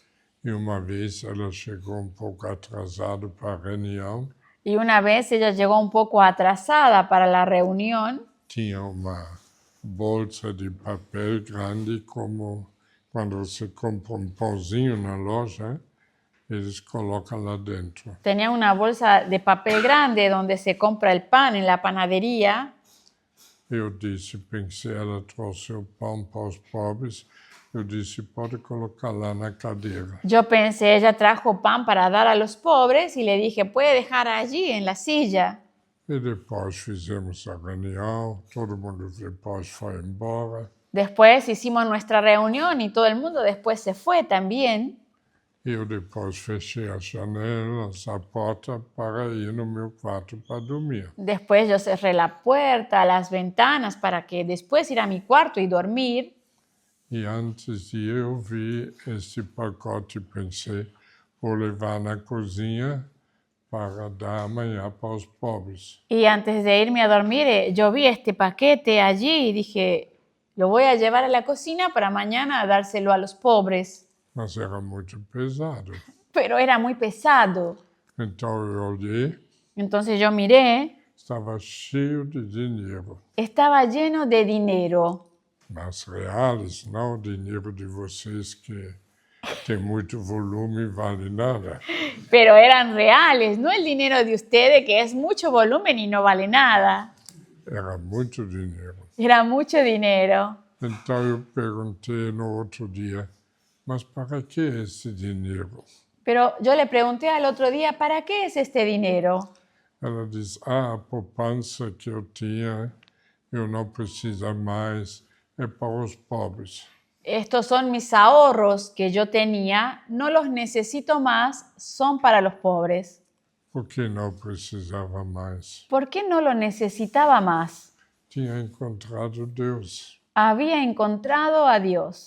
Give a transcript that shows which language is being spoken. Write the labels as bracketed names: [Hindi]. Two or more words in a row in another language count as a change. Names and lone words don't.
[Portuguese] E uma vez ela chegou um pouco atrasada para a reunião, [Spanish] Y una vez ella llegó un poco atrasada para la reunión. [Portuguese] tinha uma bolsa de papel grande, como quando você compra um pãozinho na loja, eles colocam lá dentro. [Spanish] Tenía una bolsa de papel grande donde se compra el pan en la panadería. [Portuguese] Eu disse, pensei, ela trouxe o pão para os pobres, eu disse, pode colocar lá na cadeira. [Spanish] Yo pensé, ella trajo pan para dar a los pobres y le dije, puede dejar allí en la silla. [Portuguese] E depois fizemos a reunião, todo mundo depois foi embora. [Spanish] Después hicimos nuestra reunión y todo el mundo después se fue también. [Portuguese] Eu depois fechei as janelas, a porta para ir no meu quarto para dormir. [Spanish] Después yo cerré la puerta, las ventanas para que después ir a mi cuarto y dormir. [Portuguese] E antes de eu vi esse pacote, pensei, vou levar na cozinha para dar amanhã para os pobres. [Spanish] Y antes de irme a dormir, yo vi este paquete allí y dije, lo voy a llevar a la cocina para mañana dárselo a los pobres. [Portuguese] Mas era muito pesado. [Spanish] Pero era muy pesado. [Portuguese] Então eu olhei, [Spanish] Entonces yo miré, [Portuguese] estava cheio de dinheiro. [Spanish] estaba lleno de dinero. [Portuguese] Mas reais, não o dinheiro de vocês que tem muito volume e vale nada. [Spanish] Pero eran reales, no el dinero de ustedes que es mucho volumen y no vale nada. [Portuguese] Era muito dinheiro. [Spanish] Era mucho dinero. [Portuguese] Então eu perguntei no outro dia, mas para que esse dinheiro? [Spanish] Pero yo le pregunté al otro día, ¿para qué es este dinero? [Portuguese] Ela diz, a poupança que eu tinha, eu não preciso mais, é para os pobres. [Spanish] Estos son mis ahorros que yo tenía, no los necesito más, son para los pobres. [Portuguese] Por que não precisava mais? [Spanish] ¿Por qué no lo necesitaba más? [Portuguese] Tinha encontrado Deus, [Spanish] Había encontrado a Dios,